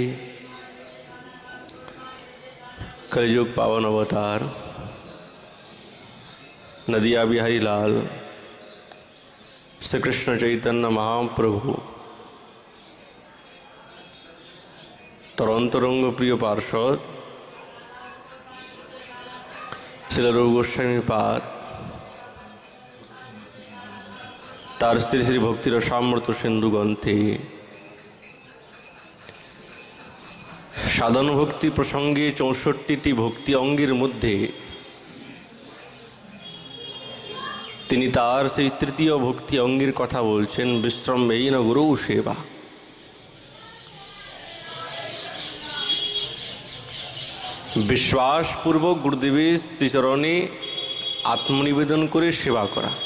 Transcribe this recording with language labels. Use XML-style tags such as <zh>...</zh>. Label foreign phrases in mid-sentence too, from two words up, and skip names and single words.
<bn>কলযুগ পাবন অবতার নদিয়া বিহারী লাল শ্রী কৃষ্ণ চৈতন্য মহাপ্রভু তরন্তরঙ্গ প্রিয় পার্ষদ শ্রীল রূপ গোস্বামী পাদ তার শ্রী শ্রী ভক্তির সামর্থ সিন্ধু গ্রন্থে সাধন ভক্তি প্রসঙ্গে 64টি ভক্তি অঙ্গের মধ্য তিনি তার সেই তৃতীয় ভক্তি অঙ্গের কথা বলছেন</bn> <sa>विश्रम्भेन गुरु सेवा।</sa> <bn>বিশ্বাসপূর্বক গুরুদেবের শ্রীচরণে আত্মনিবেদন করে সেবা করা।</bn>